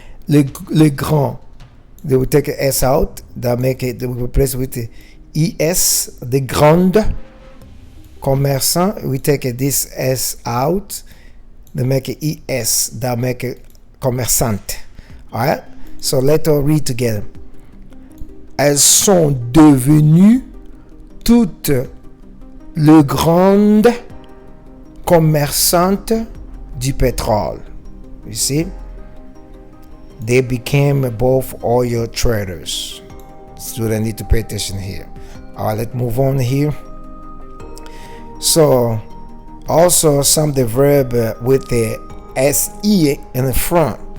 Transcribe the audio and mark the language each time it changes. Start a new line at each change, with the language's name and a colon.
French: Les grands,
English: they will take a s out, that make it, they will replace with the es, the
French: grandes commerçants,
English: we take this s out, they make it es, that make it commerçante. Alright, so let's all read together.
French: Elles sont devenues toutes les grandes commerçantes du pétrole.
English: You see? They became both oil traders. Students need to pay attention here. All right, let's move on here. So, also some of the verb with the se in the front.